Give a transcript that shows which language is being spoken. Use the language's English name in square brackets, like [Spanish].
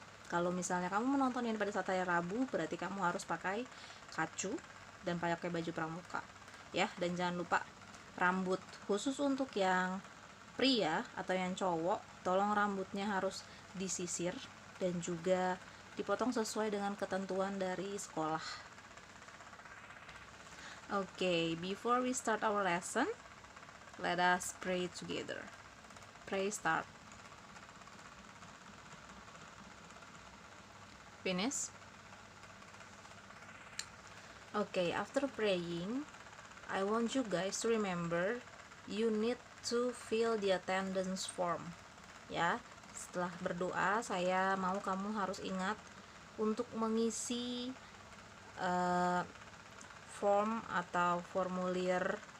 [Indonesian] Kalau misalnya kamu menonton ini pada saat hari Rabu, berarti kamu harus pakai kacu dan pakai baju pramuka ya. Dan jangan lupa rambut, khusus untuk yang pria atau yang cowok, tolong rambutnya harus disisir dan juga dipotong sesuai dengan ketentuan dari sekolah. [English] Okay, before we start our lesson, let us pray together. Pray start. Finish. Okay, after praying, I want you guys to remember you need to fill the attendance form. [Indonesian] Ya, setelah berdoa, saya mau kamu harus ingat untuk mengisi form atau formulir.